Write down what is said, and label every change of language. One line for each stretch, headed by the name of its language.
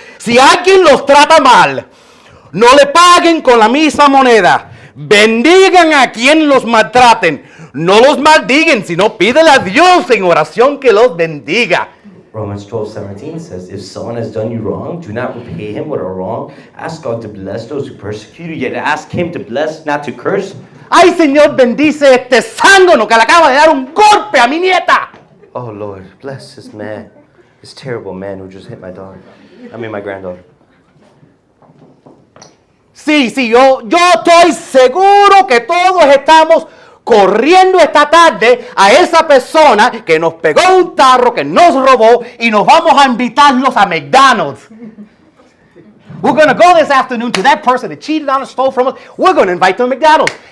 Spanish: Si alguien los trata mal, no le paguen con la misma moneda. Bendigan a quien los maltraten. No los maldigan, sino pídele a Dios en oración que los bendiga.
English: Romans 12:17 says, if someone has done you wrong, do not repay him with a wrong. Ask God to bless those who persecute you, yet ask him to bless, not to curse.
Spanish: Ay, Señor, bendice este zángano que le acaba de dar un golpe a mi nieta.
English: Oh Lord, bless this man, this terrible man who just hit my daughter. My granddaughter.
Spanish: Sí, yo estoy seguro que todos estamos corriendo esta tarde a esa persona que nos pegó un tarro, que nos robó y nos vamos a invitarlos a McDonald's.
English: We're going to go this afternoon to that person that cheated on us, stole from us. We're going to invite them to McDonald's.